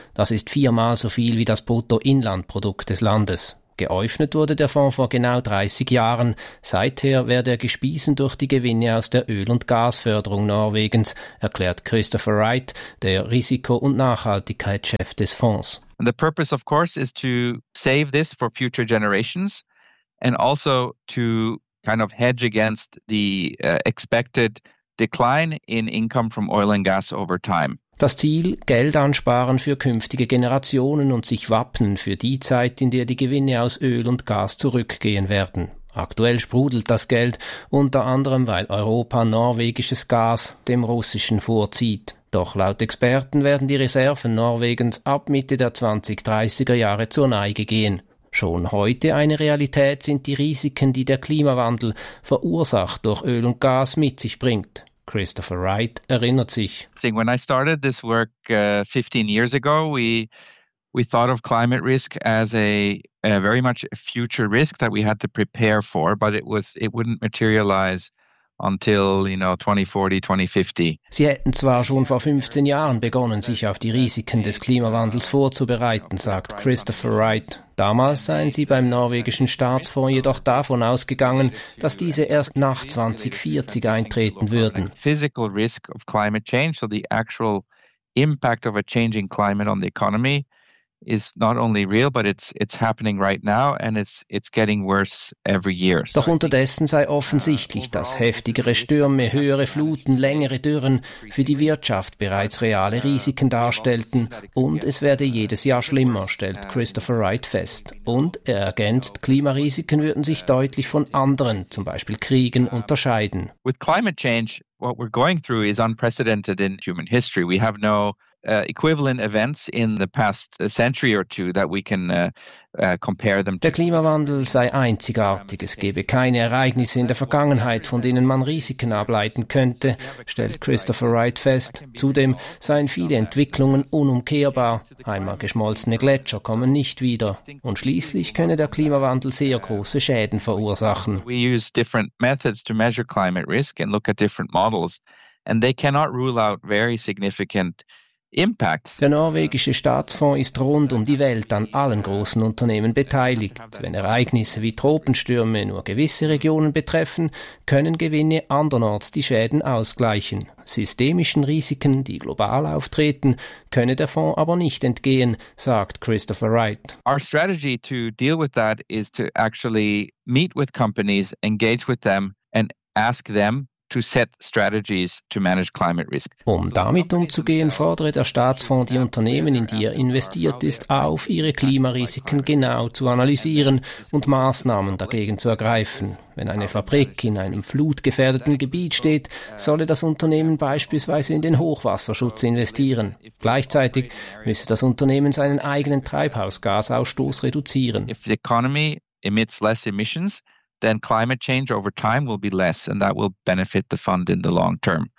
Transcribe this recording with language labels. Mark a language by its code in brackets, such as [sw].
[de] Das ist viermal so viel wie das Bruttoinlandprodukt des Landes. Geöffnet wurde der Fonds vor genau 30 Jahren. Seither werde er gespiesen durch die Gewinne aus der Öl- und Gasförderung Norwegens, erklärt Christopher Wright, der Risiko- und Nachhaltigkeitschef des Fonds. [en] The purpose, of course, is to save this for future generations and also to kind of hedge against the expected decline in income from oil and gas over time. [de] Das Ziel, Geld ansparen für künftige Generationen und sich wappnen für die Zeit, in der die Gewinne aus Öl und Gas zurückgehen werden. Aktuell sprudelt das Geld, unter anderem, weil Europa norwegisches Gas dem russischen vorzieht. Doch laut Experten werden die Reserven Norwegens ab Mitte der 2030er Jahre zur Neige gehen. Schon heute eine Realität sind die Risiken, die der Klimawandel, verursacht durch Öl und Gas, mit sich bringt. Christopher Wright erinnert sich. [en] When I started this work 15 years ago, we thought of climate risk as a very much a future risk that we had to prepare for, but it wouldn't materialize until, you know, 2040, 2050. [de] Sie hätten zwar schon vor 15 Jahren begonnen, sich auf die Risiken des Klimawandels vorzubereiten, sagt Christopher Wright. Damals seien sie beim norwegischen Staatsfonds jedoch davon ausgegangen, dass diese erst nach 2040 eintreten würden. [en] Physical risk of climate change, so the actual impact of a changing climate on the economy is not only real, but it's happening right now and it's getting worse every year. [de] Doch unterdessen sei offensichtlich, dass heftigere Stürme, höhere Fluten, längere Dürren für die Wirtschaft bereits reale Risiken darstellten und es werde jedes Jahr schlimmer, stellt Christopher Wright fest. Und er ergänzt, Klimarisiken würden sich deutlich von anderen, zum Beispiel Kriegen, unterscheiden. [en] With climate change, what we're going through is unprecedented in human history. We have no equivalent events in the past century or two that we can compare them to. [de] Der Klimawandel sei einzigartig. Es gebe keine Ereignisse in der Vergangenheit, von denen man Risiken ableiten könnte, stellt Christopher Wright fest. Zudem seien viele Entwicklungen unumkehrbar. Einmal geschmolzene Gletscher kommen nicht wieder. Und schließlich könne der Klimawandel sehr große Schäden verursachen. [en] We use different methods to measure climate risk and look at different models, and they cannot rule out very significant impacts. [de] Der norwegische Staatsfonds ist rund um die Welt an allen großen Unternehmen beteiligt. Wenn Ereignisse wie Tropenstürme nur gewisse Regionen betreffen, können Gewinne andernorts die Schäden ausgleichen. Systemischen Risiken, die global auftreten, könne der Fonds aber nicht entgehen, sagt Christopher Wright. [en] Our strategy to deal with that is to actually meet with companies, engage with them and ask them to set strategies to manage climate risk. [de] Um damit umzugehen, fordere der Staatsfonds die Unternehmen, in die er investiert ist, auf, ihre Klimarisiken genau zu analysieren und Maßnahmen dagegen zu ergreifen. Wenn eine Fabrik in einem flutgefährdeten Gebiet steht, solle das Unternehmen beispielsweise in den Hochwasserschutz investieren. Gleichzeitig müsse das Unternehmen seinen eigenen Treibhausgasausstoß reduzieren. [en] If the economy emits less emissions, then climate change over time will be less and that will benefit the fund in the long term.